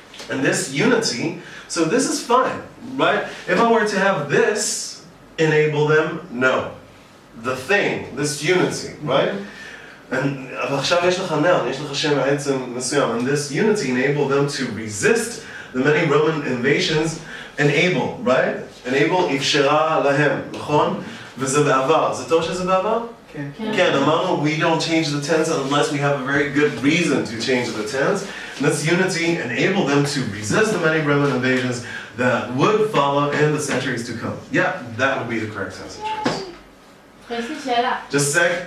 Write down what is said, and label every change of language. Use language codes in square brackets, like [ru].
[en] And this unity, so this is fine, right? If I were to have this enable them, no. The thing, this unity, right? And [he] עכשיו יש לך [en] noun, [he] יש לך שם עצם מסוים, [en] and this unity enabled them to resist the many Roman invasions. Enable, right? [he] Enable אפשרה להם, נכון? וזה בעבר. זה טוב שזה בעבר? [en] Again, among we don't change the tense unless we have a very good reason to change the tense. And this unity enabled them to resist the many Roman invasions that would follow in the centuries to come. Yeah, that would be the correct tense of choice. Just a sec.